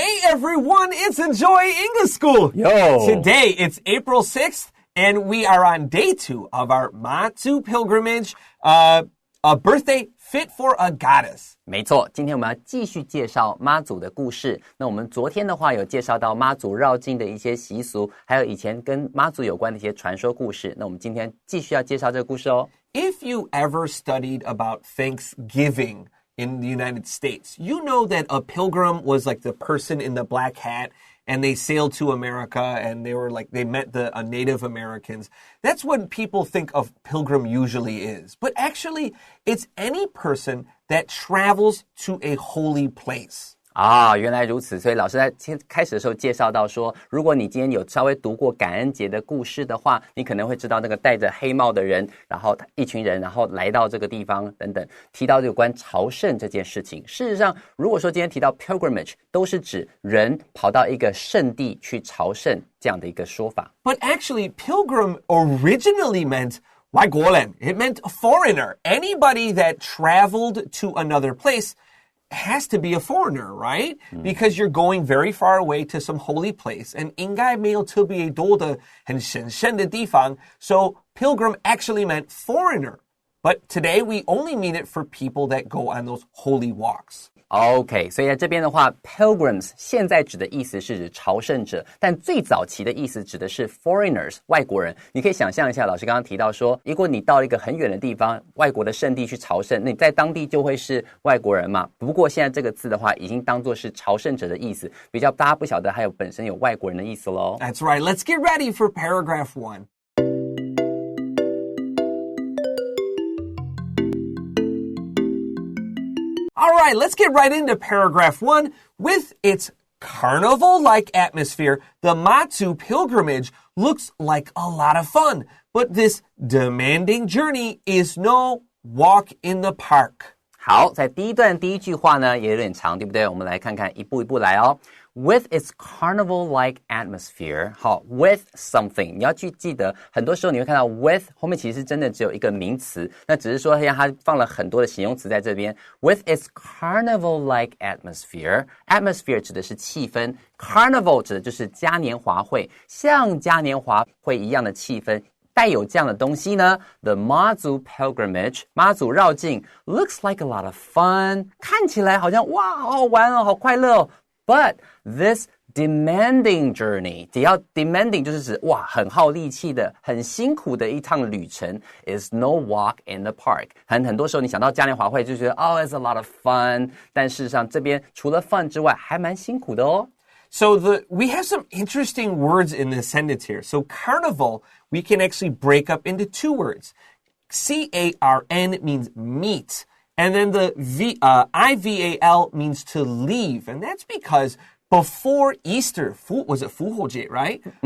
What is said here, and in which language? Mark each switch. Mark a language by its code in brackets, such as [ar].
[en] everyone, it's Enjoy English School. Yo. Today, it's April 6th, and we are on day 2 of our Mazu pilgrimage, a birthday fit for a goddess. [zh] 没错，今天我们要继续介绍妈祖的故事。那我们昨天的话有介绍到妈祖绕境的一些习俗，还有以前跟妈祖有关的一些传说故事。那我们今天继续要介绍这个故事哦。 [en] If you ever studied about Thanksgiving in the United States, you know that a pilgrim was like the person in the black hat, and they sailed to America, and they met the Native Americans. That's what people think of pilgrim usually is. But actually, it's any person that travels to a holy place. [zh] 原来如此。所以老师在开始的时候介绍到说，如果你今天有稍微读过感恩节的故事的话，你可能会知道那个戴着黑帽的人，然后一群人，然后来到这个地方等等，提到有关朝圣这件事情。事实上，如果说今天提到 pilgrimage， 都是指人跑到一个圣地去朝圣这样的一个说法。 [en] But actually, pilgrim originally meant 外国人. It meant a foreigner. Anybody that traveled to another place.has to be a foreigner, right? Because you're going very far away to some holy place, and [zh] 应该没有特别多的很神圣的地方. [en] So pilgrim actually meant foreigner. But today we only mean it for people that go on those holy walks. [zh] OK， 所以在这边的话 pilgrims 现在指的意思是指朝圣者，但最早期的意思指的是 foreigners 外国人。你可以想象一下，老师刚刚提到说，如果你到一个很远的地方，外国的圣地去朝圣，那你在当地就会是外国人嘛。不过现在这个字的话，已经当作是朝圣者的意思，比较大家不晓得还有本身有外国人的意思咯。 [en] That's right. Let's get ready for paragraph 1.All right, let's get right into paragraph 1. With its carnival-like atmosphere, the Mazu pilgrimage looks like a lot of fun. But this demanding journey is no walk in the park. [zh] 好，在第一段第一句话呢也有点长，对不对？我们来看看一步一步来哦。 [en] With its carnival-like atmosphere， [zh] 好 ，with something， 你要去记得，很多时候你会看到 with 后面其实真的只有一个名词，那只是说它放了很多的形容词在这边。 [en] With its carnival-like atmosphere [zh] 指的是气氛 ，carnival 指的就是嘉年华会，像嘉年华会一样的气氛。带有这样的东西呢 [en] The Mazu pilgrimage [zh] 妈祖绕境 [en] looks like a lot of fun [zh] 看起来好像哇好好玩哦好快乐哦 [en] But this demanding journey [zh] 只要 demanding 就是指哇很耗力气的很辛苦的一趟旅程 [en] is no walk in the park [zh] 很多时候你想到嘉年华会就觉得 [en] it's a lot of fun [zh] 但事实上这边除了 fun 之外还蛮辛苦的哦 [en] So we have some interesting words in this sentence here. So carnival, we can actually break up into 2 words. C-A-R-N means meet. And then the I-V-A-L means to leave. And that's because before Easter, was it 复活节, right?